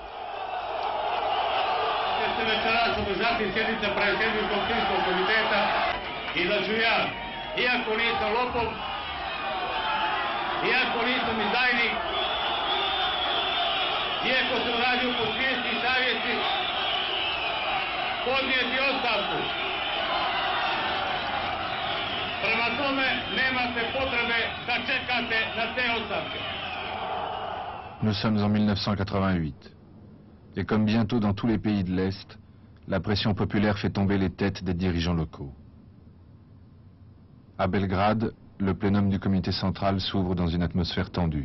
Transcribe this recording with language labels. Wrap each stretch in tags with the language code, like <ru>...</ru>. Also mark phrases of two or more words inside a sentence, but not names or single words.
<hr>Se večeras održati sjednica predsjedničkog općinskog komiteta i da ću ja, iako nisam lopov, iako nisam izdajnik, iako sam radio po svijesti i savjesti, podnijeti ostavku. Prema tome nemate potrebe da čekate na te ostavke.</hr> <fr>Nous sommes en 1988. Et comme bientôt dans tous les pays de l'Est, la pression populaire fait tomber les têtes des dirigeants locaux. À Belgrade, le plénum du comité central s'ouvre dans une atmosphère tendue.</fr>